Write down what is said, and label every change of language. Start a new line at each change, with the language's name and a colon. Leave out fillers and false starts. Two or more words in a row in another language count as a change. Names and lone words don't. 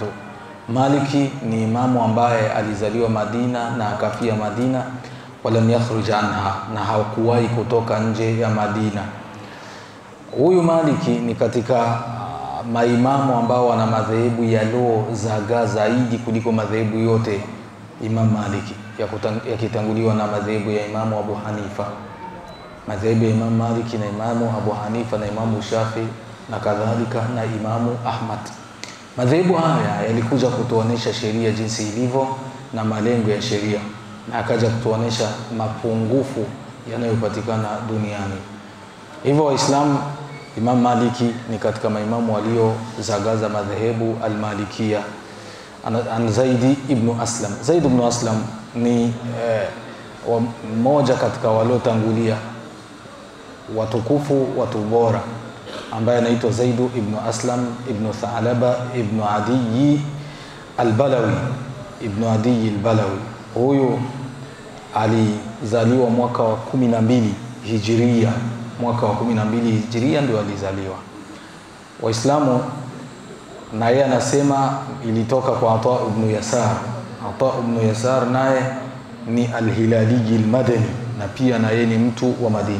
Swahili: Maliki ni imamu ambaye alizaliwa Madina na akafia Madina,
Arabic: ولم يخرج عنها,
Swahili: na hakuwahi kutoka nje ya Madina. Huyu Maliki ni katika maimamu ambao wana madhehebu yaliozagaa zaidi kuliko madhehebu yote. Imam Maliki yakitanguliwa na madhehebu ya Imamu Abu Hanifa, madhehebu ya Imam Maliki na Imamu Abu Hanifa na Imamu Shafi na kadhalika na Imamu Ahmad. Madhehebu haya yalikuja kutuonesha sheria jinsi ilivyo na malengo ya sheria, na akaja kutuonesha mapungufu yanayopatikana duniani. Hivyo Waislamu, Imam Maliki ni katika maimamu waliozagaza madhehebu al-Malikia. An Zaid ibn Aslam. Zaid ibn Aslam ni mmoja katika waliotangulia watukufu, watu bora, ambaye anaitwa Zaid ibn Aslam ibn Tha'laba ibn Adi al-Balawi, ibn Adi al-Balawi. Huyu alizaliwa mwaka wa 12 Hijria, mwaka wa 12 Hijria ndio alizaliwa. Waislamu, na yeye anasema ilitoka kwa Ata ibn Yasar. Ata ibn Yasar naye ni al-Hilali al-Madani, na pia na yeye ni mtu wa Madina.